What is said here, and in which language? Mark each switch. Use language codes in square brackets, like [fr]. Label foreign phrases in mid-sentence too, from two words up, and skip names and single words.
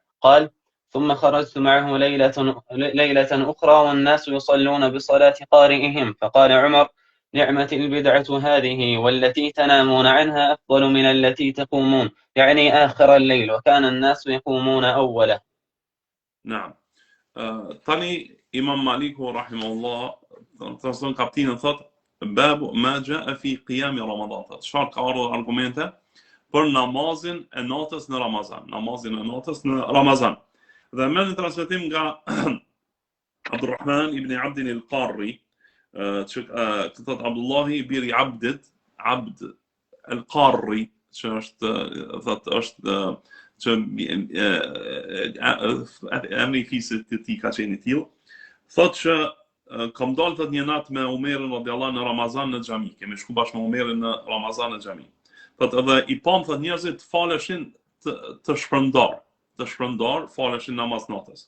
[ar] قال ثم خرجت معه ليلة أخرى والناس يصلون بصلاة قارئهم، فقال عمر نعمة البدعة هذه والتي تنامون عنها أفضل من التي تقومون، يعني آخر الليل، وكان الناس يقومون أوله. نعم. [sq] tani Imam Maliku rahimahullah transmeton kapitullin thotë [ar] باب ما جاء في قيام رمضان. [sq] Çfarë ka ardhur argumente për namazin e natës në Ramazan, namazin e natës në Ramazan. Dhe me në transmetim nga Abdurrahman ibn Abd al-Qarri, që thotë Abdullahi biri Abd al-Qarri, që është që emri i fisit të tij ka qenë i tillë, thotë që kam dalë një natë me Umerin radhiyallahu në Ramazan në xhami, kemi shku bashkë me Umerin në Ramazan në xhami. Thotë edhe i pam thotë njerëzit faleshin të shpërndar, faleshin namaz natës.